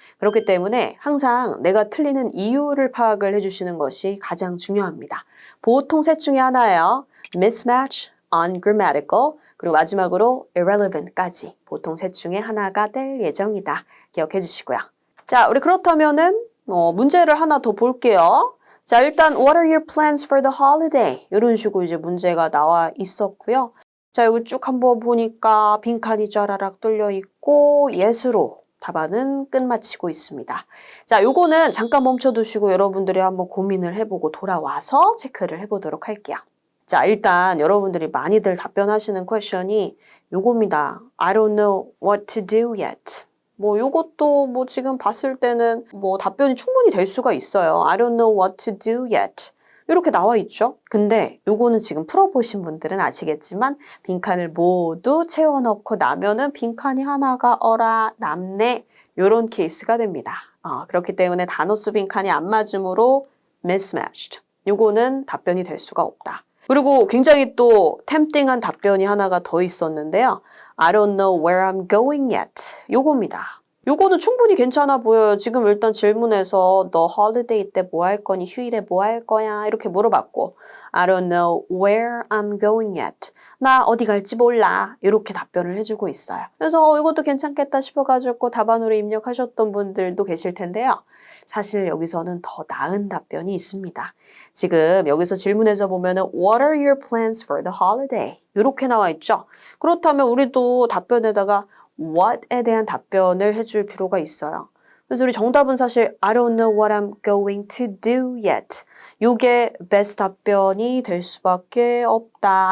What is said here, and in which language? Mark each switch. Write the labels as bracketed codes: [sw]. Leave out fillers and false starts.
[ko] 그렇기 때문에 항상 내가 틀리는 이유를 파악을 해주시는 것이 가장 중요합니다. 보통 셋 중에 하나예요. mismatch, ungrammatical, 그리고 마지막으로 irrelevant까지 보통 셋 중에 하나가 될 예정이다. 기억해 주시고요. 자, 우리 그렇다면은 문제를 하나 더 볼게요. 자, 일단 [en] what are your plans for the holiday? [ko] 이런 식으로 이제 문제가 나와 있었고요. 자, 여기 쭉 한번 보니까 빈칸이 쫘라락 뚫려 있고 yes로 답안은 끝마치고 있습니다. 자, 요거는 잠깐 멈춰두시고 여러분들이 한번 고민을 해보고 돌아와서 체크를 해보도록 할게요. 자, 일단 여러분들이 많이들 답변하시는 퀘션이 요겁니다. [en] I don't know what to do yet. [ko] 뭐 요것도 뭐 지금 봤을 때는 뭐 답변이 충분히 될 수가 있어요. [en] I don't know what to do yet. [ko] 이렇게 나와 있죠. 근데 요거는 지금 풀어보신 분들은 아시겠지만 빈칸을 모두 채워넣고 나면은 빈칸이 하나가 어라 남네 요런 케이스가 됩니다. 그렇기 때문에 단어 수 빈칸이 안 맞으므로 mismatched. 요거는 답변이 될 수가 없다. 그리고 굉장히 또 템띵한 답변이 하나가 더 있었는데요. [en] I don't know where I'm going yet. [ko] 요겁니다. 요거는 충분히 괜찮아 보여요. 지금 일단 질문에서 너 holiday 때 뭐 할 거니? 휴일에 뭐 할 거야? 이렇게 물어봤고 [en] I don't know where I'm going yet. [ko] 나 어디 갈지 몰라. 이렇게 답변을 해주고 있어요. 그래서 이것도 괜찮겠다 싶어가지고 답안으로 입력하셨던 분들도 계실 텐데요. 사실 여기서는 더 나은 답변이 있습니다. 지금 여기서 질문에서 보면은 [en] What are your plans for the holiday? [ko] 이렇게 나와 있죠. 그렇다면 우리도 답변에다가 what에 대한 답변을 해줄 필요가 있어요. 그래서 우리 정답은 사실 [en] I don't know what I'm going to do yet. [ko] 요게 best 답변이 될 수밖에 없다.